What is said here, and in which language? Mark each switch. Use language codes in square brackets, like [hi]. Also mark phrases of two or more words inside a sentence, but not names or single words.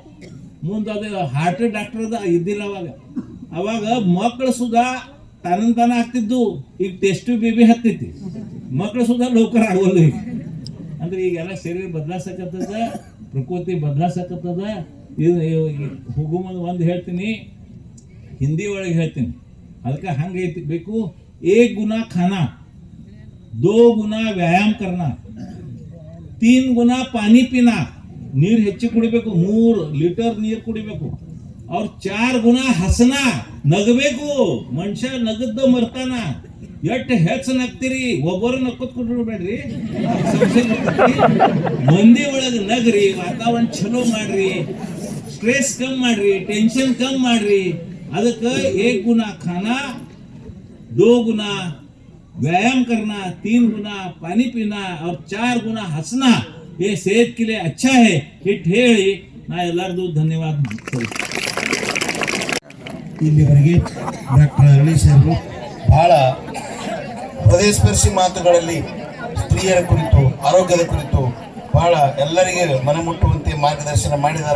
[kn] ಮುಂದೆ ಅದು ಹಾರ್ಟ್ ಡಾಕ್ಟರ್ ಇದ್ದಿಲ್ಲ ಅವಾಗ ಮಕ್ಕಳು ಸುಧಾ ತಾನ ಆಗ್ತಿದ್ದು. ಈಗ ಟೆಸ್ಟ್ ಬೇಬಿ ಹತ್ತೈತಿ, ಮಕ್ಕಳು ಸುಧಾ ಲೋಕರ ಆಗೋಲ್ಲ ಈಗ. ಅಂದ್ರೆ ಈಗೆಲ್ಲ ಶರೀರ ಬದಲಾಸಕತ್ತದ, ಪ್ರಕೃತಿ ಬದಲಾಸಕತ್ತದ. ಇದು ಹೋಗೋ ಮುಂದೆ ಒಂದು ಹೇಳ್ತೀನಿ, ಹಿಂದಿ ಒಳಗೆ ಹೇಳ್ತೀನಿ. ಅದಕ್ಕೆ ಹಂಗೈತಿ ಬೇಕು. [hi] 1 गुना खाना, 2 गुना व्यायाम करना, 3 गुना पानी पीना. [kn] ನೀರು ಹೆಚ್ಚು ಕುಡಿಬೇಕು, 3 ಲೀಟರ್ ನೀರು ಕುಡಿಬೇಕು. ಅವ್ರ 4 ಗುಣ ಹಸನ ನಗಬೇಕು. ಮನುಷ್ಯ ನಗದ್ದು ಮರ್ತಾನ. ಎಷ್ಟು ಹೆಚ್ಚು ನಗ್ತೀರಿ, ಒಬ್ಬರು ನಕ್ಕೋತ್ ಕೊಟ್ಬಿಡ್ಬೇಡ್ರಿ, ಮಂದಿ ಒಳಗೆ ನಗ್ರಿ, ವಾತಾವರಣ ಚಲೋ ಮಾಡ್ರಿ, ಸ್ಟ್ರೆಸ್ ಕಮ್ ಮಾಡ್ರಿ, ಟೆನ್ಷನ್ ಕಮ್ ಮಾಡ್ರಿ. [hi] ಅದಕ್ಕೆ 1 गुना खाना, 2 गुना व्यायाम करना, 3 गुना पानी पीना और 4 गुना हंसना, ये सेहत के लिए अच्छा है. [kn] ಹಿಟ್ ಹೇಳಿ ನಾ ಎಲ್ಲರಿಗೂ ಧನ್ಯವಾದ. ಇಲ್ಲಿವರೆಗೆ ಡಾಕ್ಟರ್ ಅರಳಿ ಸಾಹೇಬರು ಬಹಳ ಹೃದಯಸ್ಪರ್ಶಿ ಮಾತುಗಳಲ್ಲಿ ಸ್ತ್ರೀಯರ ಕುರಿತು, ಆರೋಗ್ಯದ ಕುರಿತು ಬಹಳ ಎಲ್ಲರಿಗೆ ಮನಮುಟ್ಟುವಂತೆ ಮಾರ್ಗದರ್ಶನ ಮಾಡಿದ್ದಾರೆ.